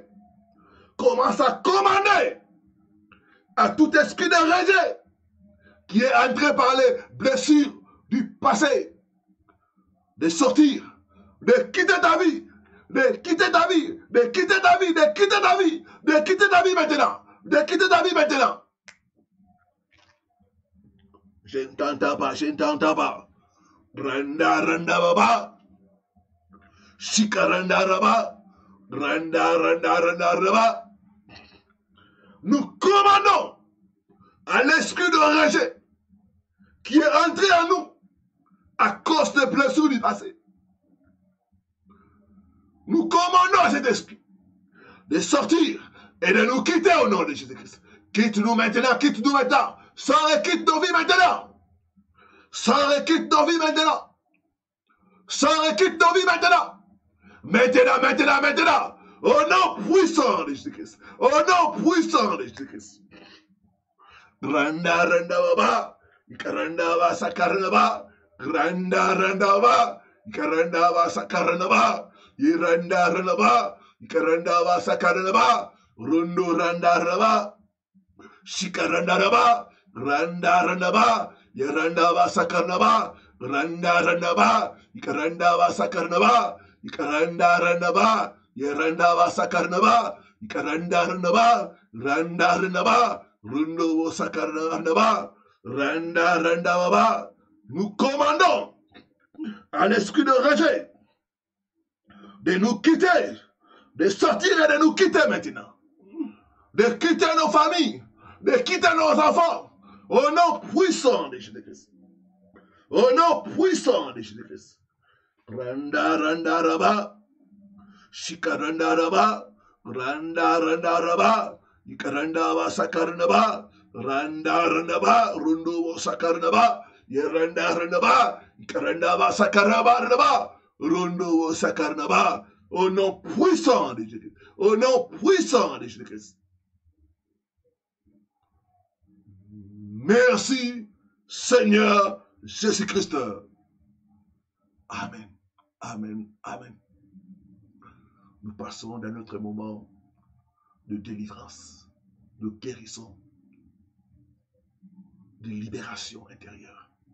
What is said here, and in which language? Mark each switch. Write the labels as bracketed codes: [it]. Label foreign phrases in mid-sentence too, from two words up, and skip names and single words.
[fr] Commence à commander à tout esprit de rejet qui est entré par les blessures du passé de sortir, de quitter ta vie, de quitter ta vie, de quitter ta vie, de quitter ta vie, de quitter ta vie maintenant, de quitter ta vie maintenant. Je ne t'entends pas, je ne t'entends pas. Randa randa baba, shikaranda raba, randa randa randa raba. Nous commandons à l'esprit de rejet qui est entré en nous à cause des blessures du passé. Nous commandons à cet esprit de sortir et de nous quitter au nom de Jésus-Christ. Quitte-nous maintenant, quitte-nous maintenant. Sors et quitte nos vies maintenant. Sors et quitte nos vies maintenant. Sors et quitte nos vies maintenant. Maintenant, maintenant, maintenant. Au nom puissant de Jésus-Christ. Au nom puissant de Jésus-Christ. Randa randa baba. Ikaranda va sakarna ba. Randa randa ba. Ikaranda va sakarna ba. Iranda randa ba. Ikaranda va sakarna ba. Rundo randa raba. Shikaranda raba. Randa randa ba. Iranda va sakarna ba. Randa randa ba. Ikaranda va sakarna ba. Ikaranda randa ba. Iranda va sakarna ba. Ikaranda randa ba. Randa randa ba. Rundo sakarna ba. Randa randa baba. Nous commandons à l'esprit de rejet de nous quitter, de sortir et de nous quitter maintenant, de quitter nos familles, de quitter nos enfants, au nom puissant de Jésus-Christ. Au nom puissant de Jésus-Christ. Randa randa raba, shikaranda raba, randa randa raba, ikaranda va sakarna ba, randa randa ba, rundo sakarna ba, yeranda randa ba, ikaranda va sakarna ba, rundo sakarna ba, au nom puissant de Jésus. Au nom puissant de Jésus-Christ. Merci, Seigneur Jésus-Christ. Amen. Amen. Amen. Nous passons dans notre moment de délivrance, de guérison, de libération intérieure.